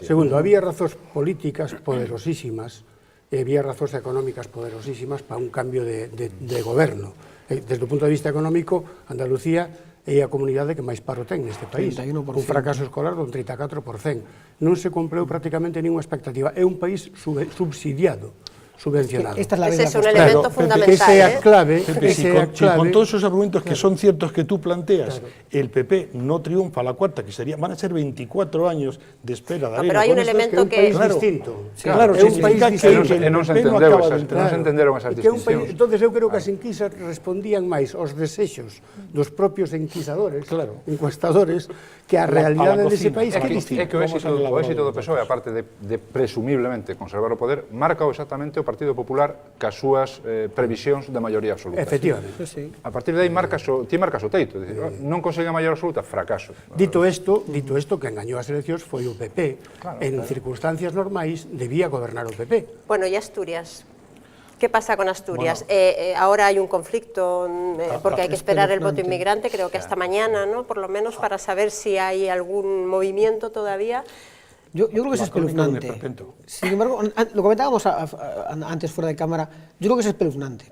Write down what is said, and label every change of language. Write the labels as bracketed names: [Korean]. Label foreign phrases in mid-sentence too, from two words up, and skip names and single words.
[Galician] Segundo, había razóns políticas poderosísimas e había razóns económicas poderosísimas para un cambio de goberno. Desde o punto de vista económico, Andalucía é a comunidade que máis paro ten neste país. 31%. Un fracaso escolar dun 34%. Non se cumpleu prácticamente ninguna expectativa. É un país subsidiado, subvencionado. [Spanish] Ese es un elemento fundamental. [Galician] Esa é a clave. [Spanish] Si con todos esos argumentos que son ciertos que tú planteas, el PP no triunfa a la cuarta, que van a ser 24 años de espera de pero hay un elemento [Galician] que... É un país distinto. Claro, é un país distinto. E non se entenderon esas distincións. Entón, eu creo que as enquisas respondían máis aos desexos dos propios enquisadores, encuestadores, que a realidade dese país que é distinto. É que o éxito do PSOE, aparte de presumiblemente conservar o poder, marca exactamente o Partido Popular cas súas previsións de maioría absoluta. Efectivamente. A partir de aí ti marcas o teito, non consigue a maioría absoluta, fracaso. Dito isto, que engañou as eleccións foi o PP. En circunstancias normais debía gobernar o PP. Bueno, e Asturias? [Spanish] ¿Qué pasa con Asturias? Ahora hay un conflicto porque hay que esperar el voto inmigrante, creo que hasta mañana, ¿no? Por lo menos para saber si hay algún movimiento todavía. Yo creo que es espeluznante. Sin embargo, lo comentábamos antes fuera de cámara, yo creo que es espeluznante.